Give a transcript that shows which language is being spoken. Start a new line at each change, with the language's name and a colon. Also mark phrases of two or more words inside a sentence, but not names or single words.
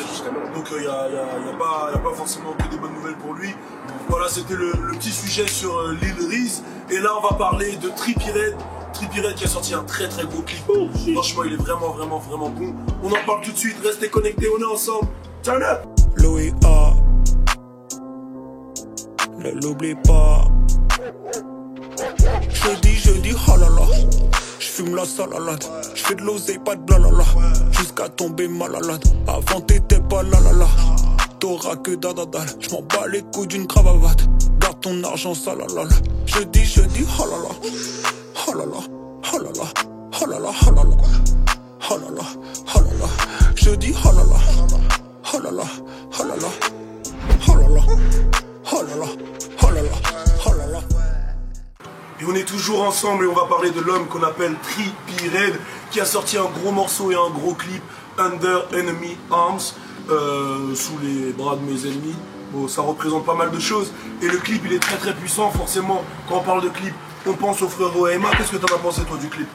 French: Ouais, donc il n'y a pas forcément que des bonnes nouvelles pour lui. Voilà, c'était le petit sujet sur Lil Reese. Et là, on va parler de Trippie Redd. Trippie Redd qui a sorti un très très gros clip. Franchement, il est vraiment bon. On en parle tout de suite. Restez connectés, on est ensemble.
English: Turn up.
French: Louis A. Ne l'oublie pas. Jeudi, oh là là. J'fume la salalade. J'fais de l'oseille, pas de blalala. Jusqu'à tomber malade. Avant t'étais pas la la la. T'auras que dadadal. J'm'en bats les couilles d'une cravate. Garde ton argent salalala. Jeudi, oh là là. Oh là là. Oh là là. Oh là là. Oh là là. Oh là là. Oh là là. Jeudi, oh là là. Oh là là. Oh là là. Oh là là. Oh là là. Oh là là. Oh là là. Et on est toujours ensemble et on va parler de l'homme qu'on appelle Trippie Redd qui a sorti un gros morceau et un gros clip, Under Enemy Arms, sous les bras de mes ennemis. Bon, ça représente pas mal de choses et le clip il est très très puissant. Forcément, quand on parle de clip, on pense au frérot Emma. Qu'est-ce que t'en as pensé toi du clip?